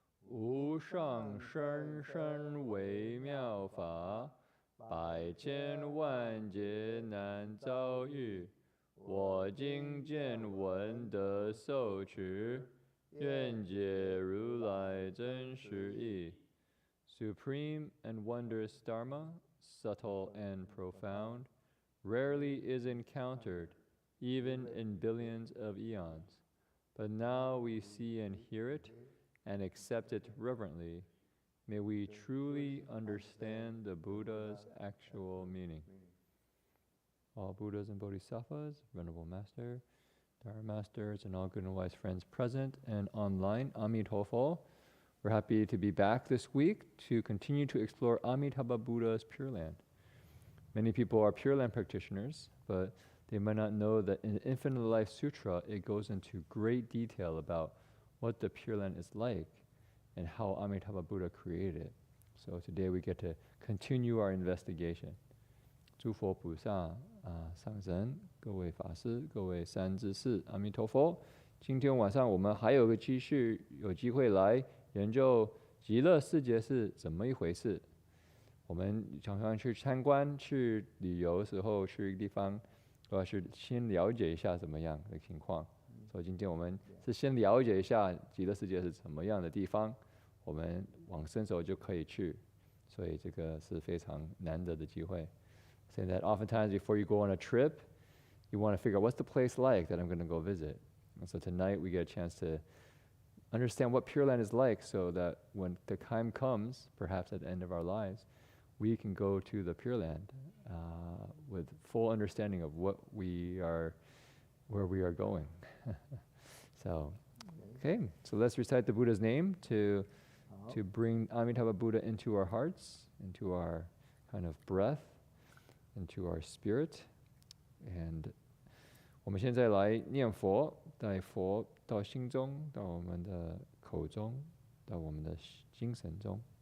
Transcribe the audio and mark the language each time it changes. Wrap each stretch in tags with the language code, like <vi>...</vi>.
<zh>无上甚深微妙法，百千万劫难遭遇。我今见闻得受持，愿解如来真实义。</zh> <en>Supreme and wondrous Dharma, subtle and profound, rarely is encountered, even in billions of eons. But now we see and hear it, and accept it reverently. May we truly understand the Buddha's actual meaning. All Buddhas and Bodhisattvas, Venerable Master, Dharma Masters, and all good and wise friends present and online, Amitabha. We're happy to be back this week to continue to explore Amitabha Buddha's Pure Land. Many people are Pure Land practitioners, but they might not know that in the Infinite Life Sutra, it goes into great detail about what the Pure Land is like and how Amitabha Buddha created it. So today we get to continue our investigation.</en> <zh>诸佛菩萨上神，各位法师，各位善知识，阿弥陀佛。今天晚上我们还有个继续有机会来研究极乐世界是怎么一回事。我们常常去参观、去旅游的时候，去一个地方，都要是先了解一下怎么样的情况。所以今天我们是先了解一下极乐世界是怎么样的地方，我们往生时候就可以去。所以这个是非常难得的机会。</zh> <en>Saying that oftentimes before you go on a trip, you want to figure out what's the place like that I'm going to go visit. And so tonight we get a chance to understand what Pure Land is like so that when the time comes, perhaps at the end of our lives, we can go to the Pure Land with full understanding of where we are going. So let's recite the Buddha's name to bring Amitabha Buddha into our hearts, into our kind of breath, into our spirit.</en> <zh>And 我们现在来念佛，带佛到心中，到我们的口中，到我们的精神中。</zh>